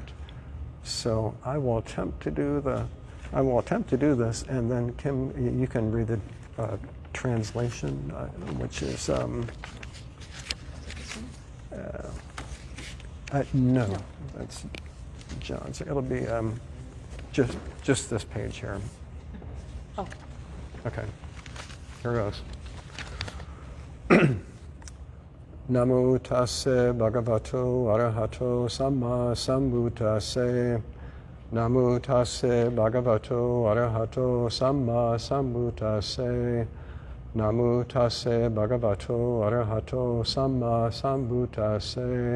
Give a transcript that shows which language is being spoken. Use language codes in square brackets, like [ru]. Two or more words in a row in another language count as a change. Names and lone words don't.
[en] So I will attempt to do this, and then Kim, you can read the translation, which is no, that's John's. It'll be just this page here. Oh. Okay. Here goes. [pi] Namo tassa bhagavato arahato samma sambuddhassa. Namo tassa bhagavato arahato samma sambuddhassa. Namo tassa bhagavato arahato samma sambuddhassa.